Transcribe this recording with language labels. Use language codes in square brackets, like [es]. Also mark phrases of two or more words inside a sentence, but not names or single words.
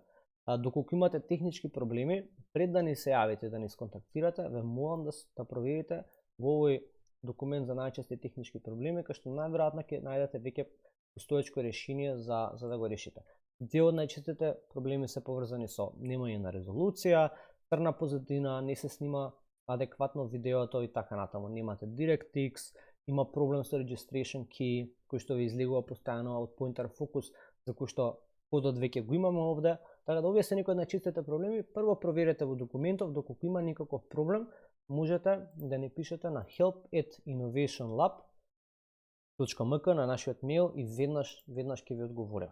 [mk] Доколку имате технички проблеми, пред да ни се јавите, да ни сконтактирате, ве молам да проверите во овој документ за најчести технички проблеми, кај што најверојатно ќе најдете веќе постоечко решение за да го решите. Дел од најчестите проблеми се поврзани со немање на резолуција, црна позадина, не се снима адекватно видеото и така натаму. Немате DirectX, има проблем со [en] registration key, [mk] кој што ви излегува постојано од [en] pointer focus, [mk] за кој што кодот веќе го имаме овде. Така да овие се некои од најчестите проблеми. Прво проверете во документов, доколку има никаков проблем, можете да ни пишете на help@innovationlab.mk на нашиот мејл и веднаш ќе ви одговориме.